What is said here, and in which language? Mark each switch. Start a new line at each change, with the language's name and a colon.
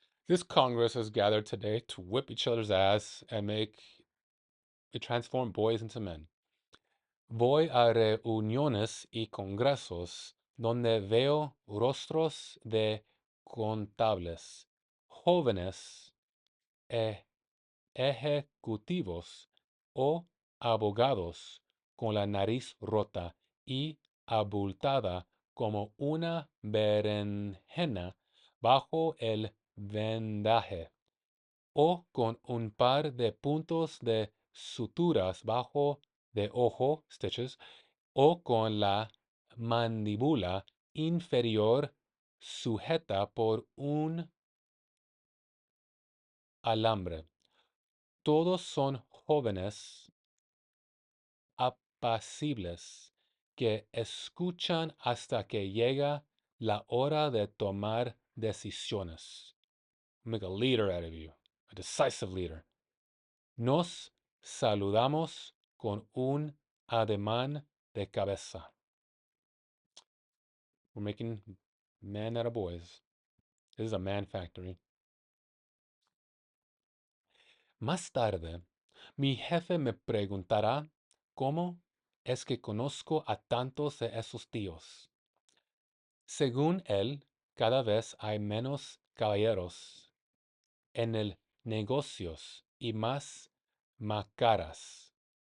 English: This Congress has gathered today to whip each other's ass and transform boys into men.
Spanish: Voy a reuniones y congresos donde veo rostros de contables, jóvenes e ejecutivos o abogados con la nariz rota y abultada como una berenjena bajo el vendaje, o con un par de puntos de suturas bajo de ojo, stitches, o con la mandíbula inferior sujeta por un alambre. Todos son jóvenes apacibles que escuchan hasta que llega la hora de tomar decisiones.
English: Make a leader out of you, a decisive leader.
Spanish: Nos saludamos con un ademán de cabeza.
English: We're making men out of boys. This is a man factory.
Spanish: Más tarde, mi jefe me preguntará cómo es que conozco a tantos de esos tíos. Según él, cada vez hay menos caballeros en el negocios y más macaras.